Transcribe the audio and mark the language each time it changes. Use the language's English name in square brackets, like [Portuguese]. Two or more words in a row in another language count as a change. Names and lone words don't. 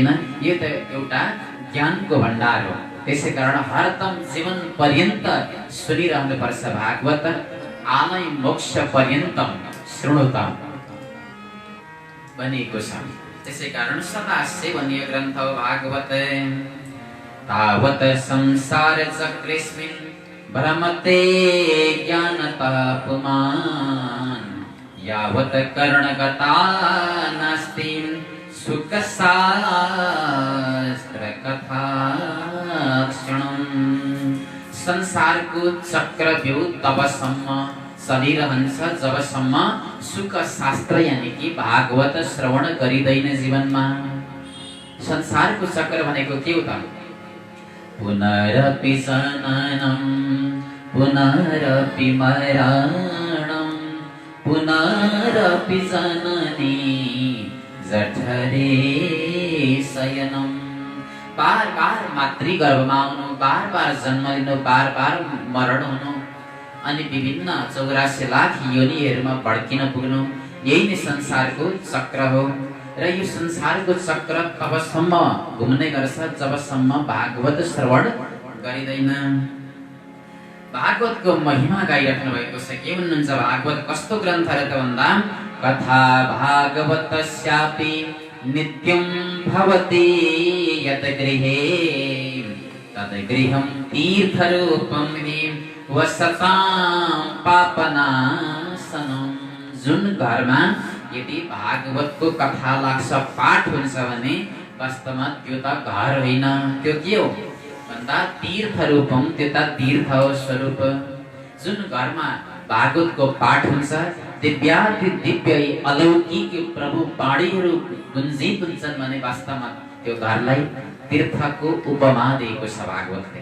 [Nepali] यो त एउटा ज्ञानको भण्डार हो। त्यसै कारण हरदम जीवन पर्यन्त सुनिरहनुपर्छ भागवत। [Sanskrit] आलै मोक्ष पर्यन्तम शृणुतम भनिएको छ। [Nepali] त्यसै कारण सदा सेवनीय ग्रन्थ हो भागवत। [Sanskrit] तावत संसार चक्रेस्मिन् भ्रमते ज्ञानतापमान यावत कर्णगता नास्ति सुखशास्त्र कथाक्षणम्। [Nepali] संसारको चक्रव्यूह तबसम्म चलिरहन्छ जबसम्म सुख शास्त्र [Hindi] यानी कि [Nepali] भागवत श्रवण गरिँदैन जीवनमा। संसारको चक्र भनेको के हो त? [Sanskrit] पुनरपि जननं पुनरपि मरणं पुनरपि जननी जठरे शयनम्। [Nepali] बार बार मातृगर्भमा आउनु, बार बार जन्म लिनु, बार बार मरण हुनु, अनि विभिन्न 84 लाख योनिहरूमा भड्किन पुग्नु, यही नै संसारको चक्र हो। र यो संसारको चक्र तबसम्म घुम्ने गर्छ जबसम्म भागवत श्रवण गरिँदैन। भागवतको महिमा गाइराख्नु भएको छ। के भन्नुहुन्छ? भागवत कस्तो ग्रन्थ र त भन्दा [Sanskrit] कथा भागवतस्यापि नित्यं भवति यत गृहे तद गृहं तीर्थरूपं हि वसतां पापनाशनम्। [Nepali] जुन घरमा यदि भागवतको कथा लाग्छ, पाठ हुन्छ भने वास्तवमा त्यो त घर होइन, त्यो के हो भन्दा तीर्थरूपम, त्यो त तीर्थ हो स्वरूप। जुन घरमा भागवतको पाठ हुन्छ दिव्याति दिव्य अलौकिक प्रभु वाणीहरू गुन्जित हुन्छन् भने वास्तवमा त्यो घरलाई तीर्थको उपमा दिएको छ भागवतले।